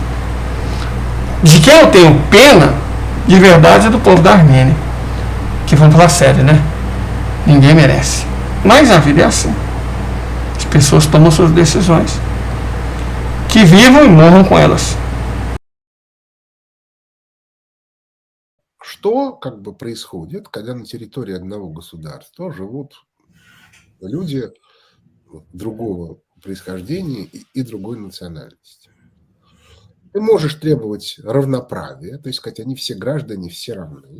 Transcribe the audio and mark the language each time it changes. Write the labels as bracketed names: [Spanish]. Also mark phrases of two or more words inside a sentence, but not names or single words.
[Portuguese] De quem eu tenho pena, de verdade, é do povo da Armênia. Que vamos falar sério, né? Ninguém merece. Mas a vida é assim. As pessoas tomam suas decisões. Que vivam e morram com elas. [Russian] Что как бы происходит, когда на территории одного государства живут люди другого происхождения и другой национальности? Ты можешь требовать равноправия, то есть сказать, они все граждане, все равны.